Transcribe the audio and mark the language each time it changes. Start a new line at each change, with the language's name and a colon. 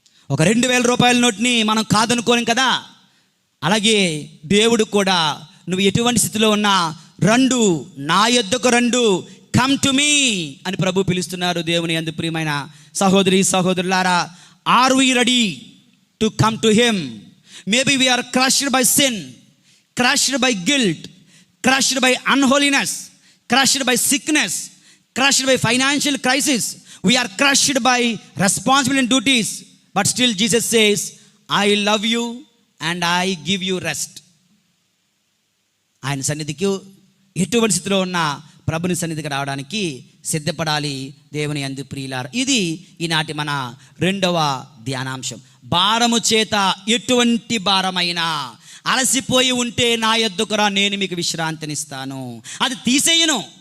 Telugu: ఒక 2000 రూపాయల నోట్ని మనం కాదనుకోలేం కదా. అలాగే దేవుడు కూడా నువ్వు ఎటువంటి స్థితిలో ఉన్నా రండు, నా యొద్దకు రండు,
English: come to me
Telugu: అని ప్రభు పిలుస్తున్నారు. దేవుని యందు ప్రియమైన సహోదరి సహోదరులారా,
English: Are we ready to come to him? Maybe we are crushed by sin, crushed by guilt, crushed by unholiness, crushed by sickness, crushed by financial crisis. We are crushed by responsibility and duties, but still Jesus says, I love you and I give you rest.
Telugu: ఆయన సన్నిధికి ఎటువంటి స్థితిలో ఉన్న ప్రభుని సన్నిధికి రావడానికి సిద్ధపడాలి. దేవుని యందు ప్రియులారా, ఇది ఈనాటి మన 2వ ధ్యానాంశం. భారము చేత ఎటువంటి భారమైనా అలసిపోయి ఉంటే నా యొద్దకు రా, నేను మీకు విశ్రాంతినిస్తాను. అది తీసేయను,